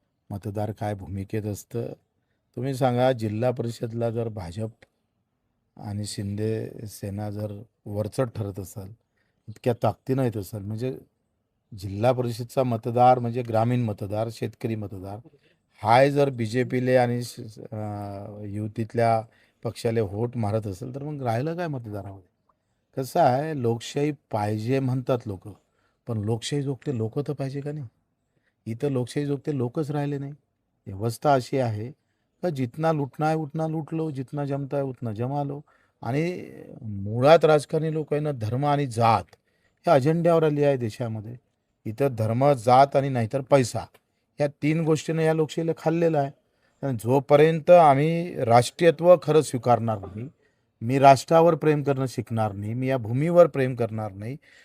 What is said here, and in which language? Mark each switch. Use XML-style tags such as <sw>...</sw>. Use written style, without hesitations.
<mr>मतदार काय भूमिकेत असतं तुम्ही सांगा. जिल्हा परिषदला जर भाजप आणि शिंदे सेना जर वरचढ ठरत असेल, इतक्या ताकदीनं येत असेल, म्हणजे जिल्हा परिषदचा मतदार म्हणजे ग्रामीण मतदार, शेतकरी मतदार हाय जर BJPले आणि युतीतल्या पक्षाले व्होट मारत असेल तर मग राहिलं काय मतदारामध्ये. कसं आहे, लोकशाही पाहिजे म्हणतात लोक, पण लोकशाही जोगते लोक तर पाहिजे का नाही. इथं लोकशाही जोगते लोकच राहिले नाही. व्यवस्था अशी आहे का</mr> <hi>जितना लुटना है उतना लूट लो, जितना जमता है उतना जमा लो.</hi> <mr>आणि मुळात राजकारणी लोकांना धर्म आणि जात ह्या अजेंड्यावर आली आहे देशामध्ये. इथं धर्म, जात आणि नाहीतर पैसा ह्या 3 गोष्टीनं या लोकशाहीला खाल्लेलं आहे. आणि जोपर्यंत आम्ही राष्ट्रीयत्व खरं स्वीकारणार नाही, मी राष्ट्रावर प्रेम करणं शिकणार नाही, मी या भूमीवर प्रेम करणार नाही.</mr>